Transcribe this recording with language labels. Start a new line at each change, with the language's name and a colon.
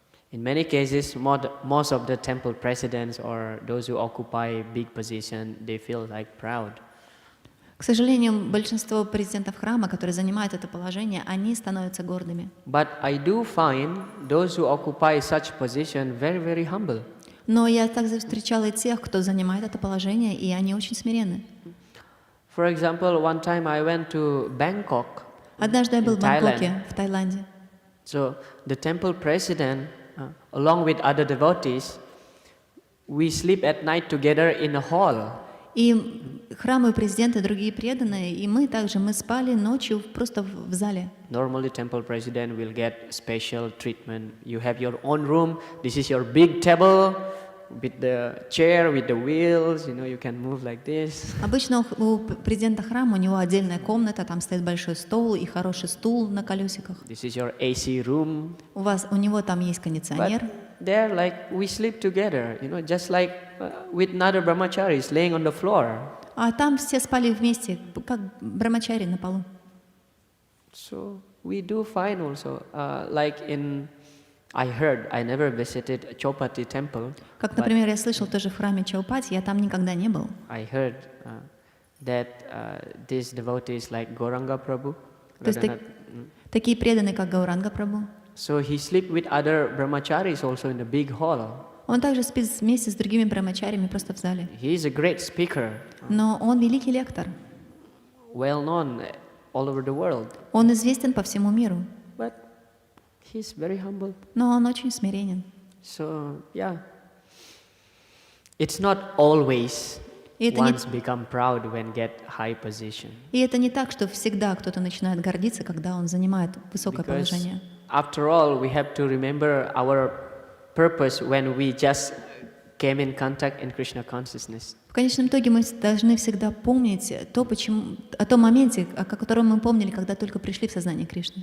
English: In many cases, most of the temple presidents or those who occupy big position, they feel like proud.
Russian: К сожалению, большинство президентов храма, которые занимают это положение, они становятся гордыми.
English: But I do find those who occupy such position very, very humble.
Russian: Но я также встречала и тех, кто занимает это положение, и они очень смиренны.
English: For example, one time I went to Bangkok.
Russian: Однажды я был в Бангкоке,
English: Thailand.
Russian: в Таиланде.
English: So the temple president, along with other devotees, we sleep at night together in a hall.
Russian: И храмовый президент и другие преданные, и мы спали ночью просто в зале.
English: Normally, temple president will get special treatment. You have your own room. This is your big table with the chair, with the wheels. You know, you can move like this.
Russian: Обычно у президента храма у него отдельная комната, там стоит большой стол и хороший стул на колесиках.
English: This is your AC room.
Russian: У него там есть кондиционер.
English: But there, like, we sleep together. You know, just like with another brahmacharis laying on the floor.
Russian: А там все спали вместе, как брамачари на полу.
English: So we do find also, like in, I heard, I never visited Chopati temple.
Russian: Как, например, я слышал тоже в храме Чаупати, я там никогда не был.
English: I heard that these devotees like Gauranga Prabhu.
Russian: То есть такие преданные, как Гауранга Прабху.
English: So he sleep with other brahmacharis also in the big hall.
Russian: Он также спит вместе с другими брамачарями просто в зале.
English: He is a great speaker,
Russian: Но он великий лектор.
English: well known all over the world.
Russian: Он известен по всему миру.
English: But he's very humble.
Russian: Но он очень смиренен.
English: So yeah, it's not always
Russian: И это не-
English: one's become proud when get high position.
Russian: И это не так, что всегда кто-то начинает гордиться, когда он занимает высокое
English: Because
Russian: положение.
English: after all, we have to remember our purpose when we just came in contact in Krishna consciousness.
Russian: В конечном итоге мы должны всегда помнить о том моменте, о котором мы помнили, когда только пришли в сознание Кришны.